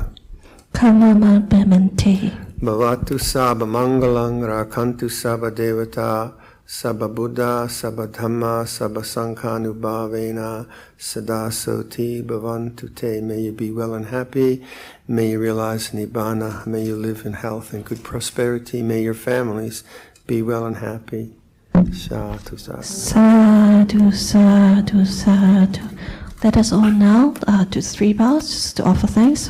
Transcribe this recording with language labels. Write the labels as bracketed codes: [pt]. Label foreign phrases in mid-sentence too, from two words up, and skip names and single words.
[pi] Kamama bemante. Bhavatu sabha mangalang rakantu sabha devata sabha buddha sabha dhamma sabha sankhanubhavena sada soti bhavantu te. [en] May you be well and happy. May you realize nibbana. May you live in health and good prosperity. May your families be well and happy. [pi] Sadhu, sadhu. Sadhu, sadhu, sadhu. [en] Let us all now do 3 bows to offer thanks.